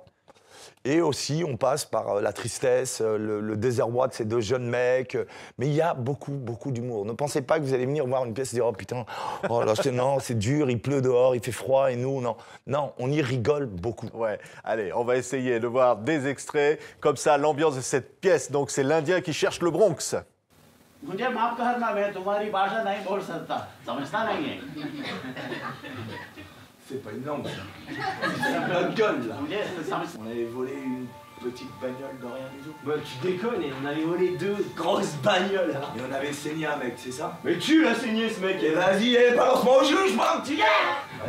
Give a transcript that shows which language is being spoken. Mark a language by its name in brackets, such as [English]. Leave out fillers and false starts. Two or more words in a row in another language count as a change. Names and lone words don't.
[French] Et aussi, on passe par la tristesse, le désarroi de ces deux jeunes mecs. Mais il y a beaucoup, beaucoup d'humour. Ne pensez pas que vous allez venir voir une pièce et dire « Oh putain, oh là, non, c'est dur, il pleut dehors, il fait froid et nous, non. » Non, on y rigole beaucoup. Ouais, allez, on va essayer de voir des extraits. Comme ça, l'ambiance de cette pièce, donc c'est l'Indien qui cherche le Bronx. [Hindi] मुझे माफ करना मैं तुम्हारी भाषा नहीं बोल सकता समझता नहीं है [French] C'est pas une langue, ça. C'est notre gueule, là. On avait volé une petite bagnole de rien du tout. Bah, tu déconnes, on avait volé deux grosses bagnoles. Et on avait saigné un mec, c'est ça? Mais tu l'as saigné, ce mec. Et vas-y, balance-moi au juge, moi, petit gars.